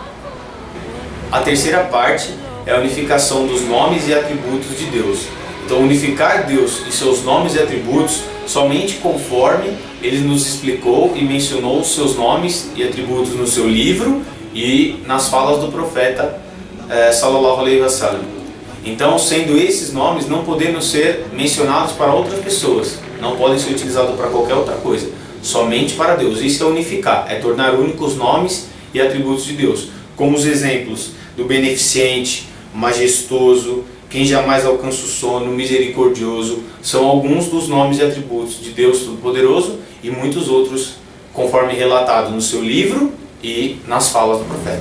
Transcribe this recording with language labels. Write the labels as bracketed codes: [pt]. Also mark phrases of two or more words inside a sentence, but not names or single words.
[pt] A terceira parte é a unificação dos nomes e atributos de Deus. Então unificar Deus e seus nomes e atributos somente conforme Ele nos explicou e mencionou os seus nomes e atributos no seu livro e nas falas do profeta [ar] صلى الله عليه وسلم. [pt] Então, sendo esses nomes não podendo ser mencionados para outras pessoas, não podem ser utilizados para qualquer outra coisa, somente para Deus. Isso é unificar, é tornar únicos os nomes e atributos de Deus, como os exemplos do beneficente, majestoso, quem jamais alcança o sono, misericordioso, são alguns dos nomes e atributos de Deus Todo-Poderoso e muitos outros, conforme relatado no seu livro e nas falas do profeta.